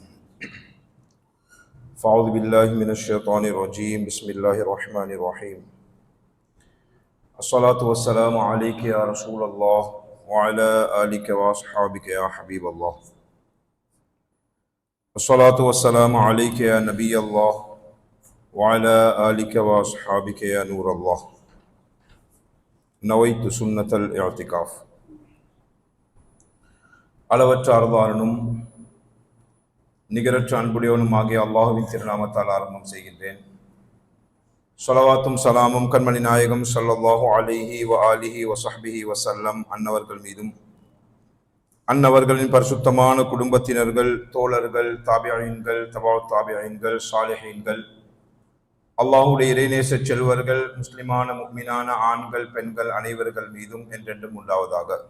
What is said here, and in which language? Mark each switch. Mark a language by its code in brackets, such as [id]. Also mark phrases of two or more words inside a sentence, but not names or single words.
[ar] فأعوذ بالله من الشيطان الرجيم بسم الله الرحمن الرحيم الصلاة والسلام عليك يا رسول الله وعلى آلك وأصحابك يا حبيب الله الصلاة والسلام عليك يا نبي الله وعلى آلك وأصحابك يا نور الله نويت سنة الاعتكاف. [ta] அளவற்ற அருளாளனும் நிகரற்ற அன்புடையவனும் ஆகிய அல்லாஹுவின் திருநாமத்தால் ஆரம்பம் செய்கின்றேன். ஸலவாத்தும் சலாமும் கண்மணி நாயகம் [ar] صلى الله عليه وآله وصحبه وسلم [ta] அன்னவர்கள் மீதும் அன்னவர்களின் பரிசுத்தமான குடும்பத்தினர்கள், தோழர்கள், தாபியீன்கள், தபா தாபியீன்கள், சாலிஹீன்கள், அல்லாஹுடைய இறைநேச செல்வர்கள், முஸ்லிமான முஃமினான ஆண்கள் பெண்கள் அனைவர்கள் மீதும் என்றென்றும் உண்டாவதாக.